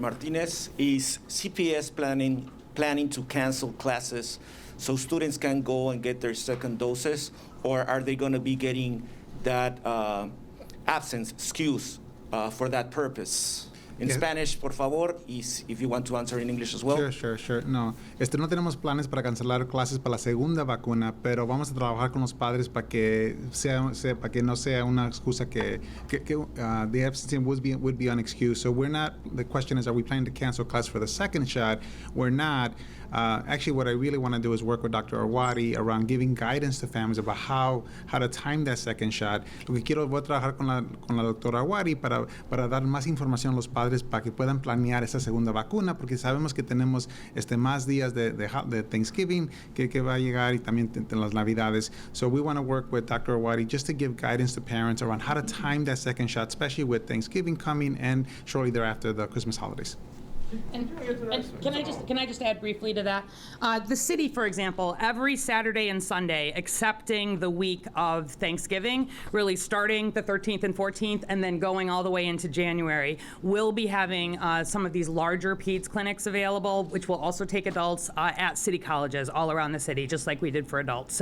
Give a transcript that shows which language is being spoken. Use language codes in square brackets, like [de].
[en] Martinez, is CPS planning to cancel classes so students can go and get their second doses, or are they going to be getting that absence excuse for that purpose? In Spanish, por favor, if you want to answer in English as well. Sure. [es] No, no tenemos planes para cancelar clases para la segunda vacuna, pero vamos a trabajar con los padres para que no sea una excusa que [en] the absence would be an excuse. So we're not. The question is, are we planning to cancel class for the second shot? We're not. Actually, what I really want to do is work with Dr. Arwady around giving guidance to families about how to time that second shot. [es] Voy a trabajar con la doctora Arwady para dar más información a los padres para que puedan planear esa segunda vacuna, porque sabemos que tenemos más días de Thanksgiving que va a llegar y también las Navidades. [en] So we want to work with Dr. Arwady just to give guidance to parents around how to time that second shot, especially with Thanksgiving coming and shortly thereafter the Christmas holidays. And can I just add briefly to that? The city, for example, every Saturday and Sunday, excepting the week of Thanksgiving, really starting the 13th and 14th, and then going all the way into January, will be having some of these larger peds clinics available, which will also take adults at city colleges all around the city, just like we did for adults.